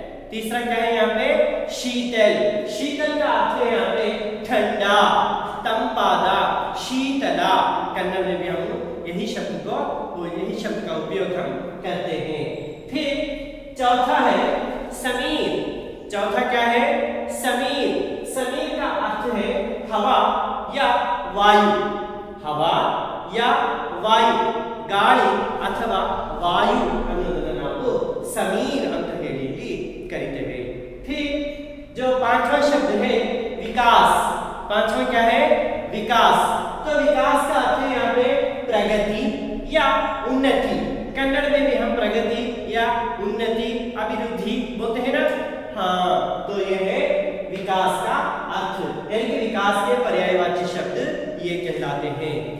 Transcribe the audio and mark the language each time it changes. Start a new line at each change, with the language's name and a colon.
Hindi: तीसरा क्या है यहाँ पे? शीतल। शीतल का अर्थ है यहाँ पे ठंडा, तंपादा, शीतला। कन्नड़ में भी हम यही शब्द का उपयोग हम करते हैं। फिर चौथा है समीर। चौथा क्या है? समीर। समीर का अर्थ है हवा या वायु। हवा या वायु,
Kannada: ಗಾಳಿ ಅಥವಾ ವಾಯು ಅನ್ನೋದನ್ನ ನಾವು ಸಮೀರ್ ಅಂತ ಹೇಳಿ ಇಲ್ಲಿ ಕರೀತೇವೆ।
Hindi: फिर जो पांचवा शब्द है विकास। पांचवा क्या है? विकास। तो विकास का अर्थ है यहाँ पे प्रगति या उन्नति। कन्नड़ में भी हम प्रगति या उन्नति, अभिवृद्धि बोलते हैं ना। हाँ, तो ये है विकास का अर्थ, यानी कि विकास के पर्यायवाची शब्द ये कहलाते हैं।